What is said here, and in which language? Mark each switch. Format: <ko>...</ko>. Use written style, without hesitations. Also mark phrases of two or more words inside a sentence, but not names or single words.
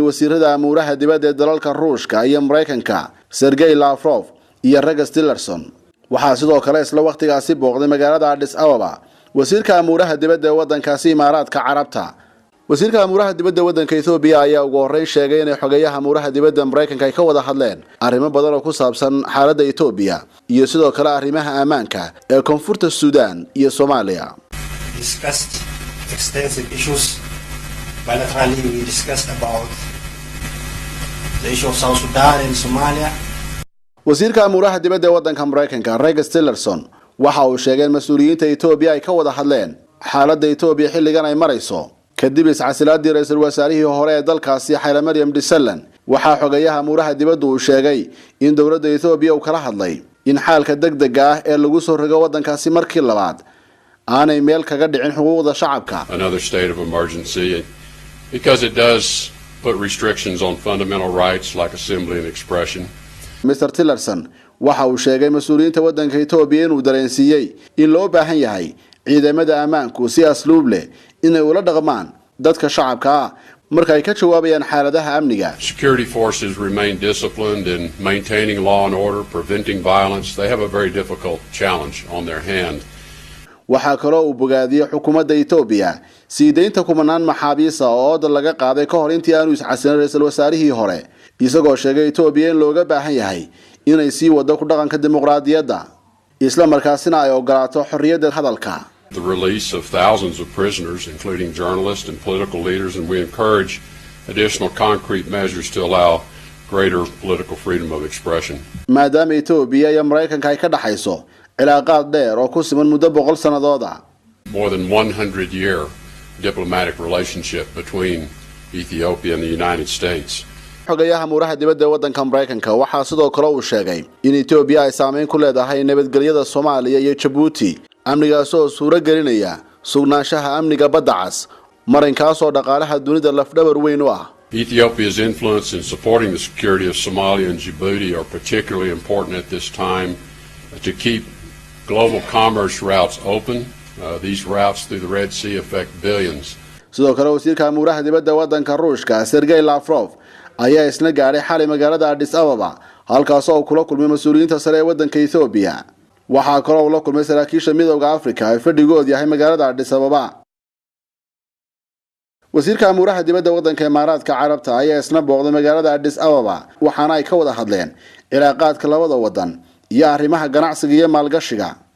<so>wasiirada amuuraha dibadda ee dalalka Ruushka iyo Mareykanka Sergey Lavrov iyo Rex Tillerson waxa sidoo kale isla waqtigaasi booqday magaalada Addis Ababa wasiirka amuuraha dibadda ee waddankaasi Imaaraadka Carabta wasiirka amuuraha dibadda waddanka Ethiopia ayaa ugu horeyn sheegay in xogayaha amuuraha dibadda Mareykanka ay ka wada hadleen arrimo badan oo ku saabsan xaaladda Ethiopia iyo sidoo kale arrimaha ammaanka ee koonfurta Suudaan iyo Soomaaliya.</so> <en>Discussed extensive issues. Bilaterally, we discussed about the issue of South Sudan and Somalia.</en> <so>wasiirka amuuraha dibadda waddanka Mareykanka Rex Tillerson waxa uu sheegay in mas'uuliyiinta Ethiopia ay ka wada hadleen xaaladda Ethiopia xilligan ay marayso kadib iscasilaadii ra'iisul wasaarihii hore ee dalkaasi Haile Mariam Desalegn waxa xogayaha amuuraha dibadda uu sheegay in dawladda Ethiopia uu kala hadlay in xaalka degdega ah ee lagu soo rogo waddankaasi markii labaad aanay meel kaga dhicin xuquuqda shacabka.</so> <en>Another state of emergency because it does put restrictions on fundamental rights like assembly and expression.</en> <so>Mr. Tillerson waxa uu sheegay mas'uuliyiinta waddanka Ethiopia inuu dareensiiyay in loo baahan yahay ciidamada ammaanku si asluub leh inay ula dhaqmaan dadka shacabka ah marka ay ka jawaabayaan xaaladaha amniga.</so> <en>Security forces remain disciplined in maintaining law and order, preventing violence. They have a very difficult challenge on their hand.</en> <so>waxa kale oo bogaadiyay xukuumadda Ethiopia siideynta kumanaan maxaabiis ah oo dal laga qaaday ka hor intii aanu iscasilin ra'iisul wasaarihii hore isagoo sheegay Ethiopia in looga baahan yahay inay sii wado ku dhaqanka dimuqraadiyadda isla markaasina ay ogolaato xorriyadda hadalka.</so> <en>The release of thousands of prisoners, including journalists and political leaders, and we encourage additional concrete measures to allow greater political freedom of expression.</en> <so>maadaama Ethiopia iyo Mareykanka ay ka dhaxayso cilaaqaad dheer oo ku siman muddo 100 sanadood ah.</so> <en>More than 100-year diplomatic relationship between Ethiopia and the United States.</en> <so>xogayaha amuuraha dibadda ee waddanka Mareykanka waxa sidoo kale uu sheegay in Ethiopia ay saameyn ku leedahay nabadgelyada Soomaaliya iyo Djibouti amnigaas oo suura gelinaya sugnaanshaha amniga badda cas marinkaas oo dhaqaalaha dunida lafdhabar weyn u ah.</so> <en>Ethiopia's influence in supporting the security of Somalia and Djibouti are particularly important at this time to keep global commerce routes open. These routes through the Red Sea affect billions.</en> <so>sidoo kale wasiirka amuuraha dibadda waddanka Ruushka Sergey Lavrov ayaa isna gaaray xalay magaalada Addis Ababa halkaas oo kula kulmay mas'uuliyiinta sare ee waddanka Ethiopia waxa kale oo la kulmay saraakiisha midowga Afrika ee fadhigood yahay magaalada Addis Ababa. wasiirka amuuraha dibadda waddanka Imaaraadka Carabta ayaa isna booqday magaalada Addis Ababa waxaana ay ka wada hadleen cilaaqaadka labada waddan iyo arrimaha ganacsiga iyo maalgashiga.</so>